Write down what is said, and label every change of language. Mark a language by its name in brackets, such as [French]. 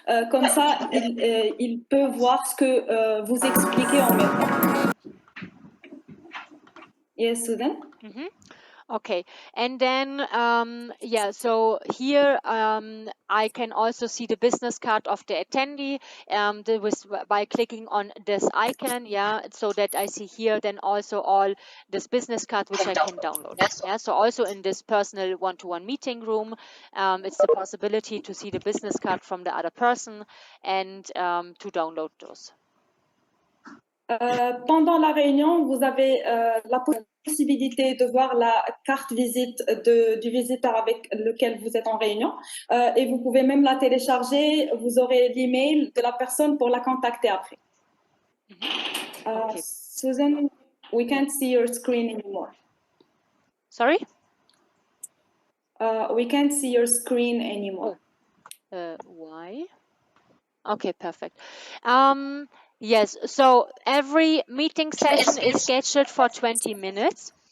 [French] Comme ça, il peut voir ce que vous expliquez en même temps. [English] Yes, Susan? Okay, and then yeah, so here I can also see the business card of the attendee by clicking on this icon, yeah, so that I see here then also all this business card which I can download. Yeah, so also in this personal one-to-one meeting room, it's the possibility to see the business card from the other person and to download those. [French] Pendant la réunion, vous avez la possibilité de voir la carte visite du visiteur avec lequel vous êtes en réunion, et vous pouvez même la télécharger. Vous aurez l'email de la personne pour la contacter après. [English] Okay. Susan? We can't see your screen anymore. Sorry? We can't see your screen anymore. Why? Okay, perfect. Yes, so every meeting session is scheduled for 20 minutes.